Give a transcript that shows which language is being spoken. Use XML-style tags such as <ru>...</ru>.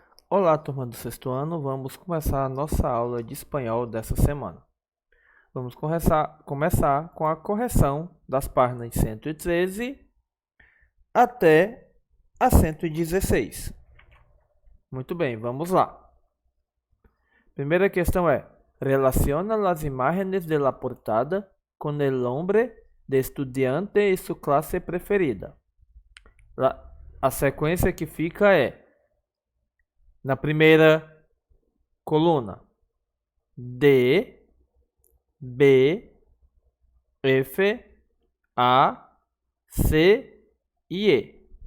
<pt>Olá, turma do sexto ano, vamos começar a nossa aula de espanhol dessa semana. Vamos começar com a correção das páginas de 113 até a 116. Muito bem, vamos lá. Primeira questão é:</pt> <es>relaciona las imágenes de la portada con el nombre de estudiante e su clase preferida.</es> <pt>A sequência que fica é: na primeira coluna, D, B, F, A, C e E.</pt>